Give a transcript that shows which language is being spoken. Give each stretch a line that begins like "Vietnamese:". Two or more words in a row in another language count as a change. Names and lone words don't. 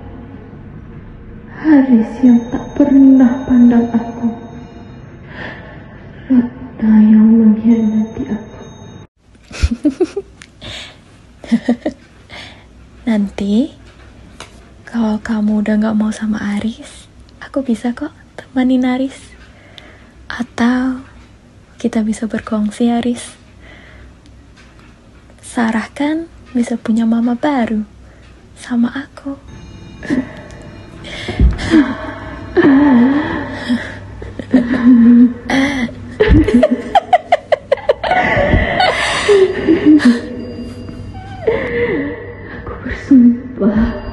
Indonesian: Haris yang tak pernah pandang aku. Ratna yang mengkhianati aku. Nanti kalau kamu udah gak mau sama Aris, aku bisa kok temanin Aris. Atau kita bisa berkongsi Aris. Sarah kan bisa punya mama baru sama aku. Aku bersumpah.